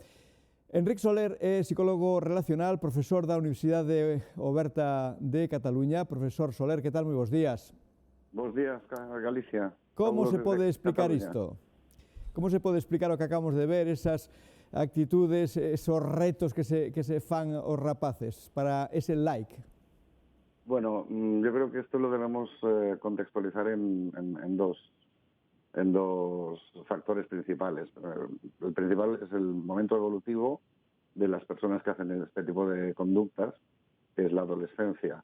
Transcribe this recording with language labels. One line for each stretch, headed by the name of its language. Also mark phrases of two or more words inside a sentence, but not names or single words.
Galician: Enric Soler é psicólogo relacional, profesor da Universidade Oberta de Cataluña. Profesor Soler, que tal? Moi bons días. Bos días, Galicia. Como se pode explicar isto? Como se pode explicar o que acabamos de ver, esas actitudes, esos retos que se fan os rapaces para ese like?
Spanish: Bueno, yo creo que esto lo debemos contextualizar en dos factores principales. El principal es el momento evolutivo de las personas que hacen este tipo de conductas, que es la adolescencia.